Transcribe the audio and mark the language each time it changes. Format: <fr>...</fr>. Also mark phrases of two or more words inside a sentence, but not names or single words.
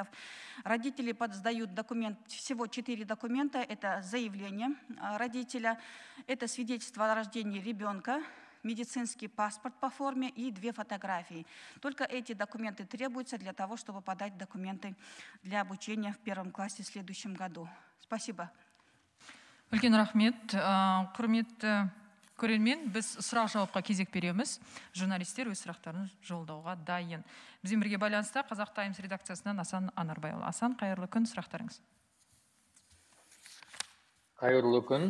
<ru>Родители подсдают документ, всего 4 документа. Это заявление родителя, это свидетельство о рождении ребенка, медицинский паспорт по форме и 2 фотографии. Только эти документы требуются для того, чтобы подать документы для обучения в 1-м классе в следующем году. Спасибо.</ru> <kk>Үлкен рахмет. Құрметті көрермен, біз сұрақ-жауапқа кезек береміз. Журналистер өз сұрақтарын жолдауға дайын. Бізбен бірге байланыста Қазақ Таймс редакциясынан Асан Анарбайұлы. Асан, қайырлы күн, сұрақтарыңыз. Қайырлы күн.</kk>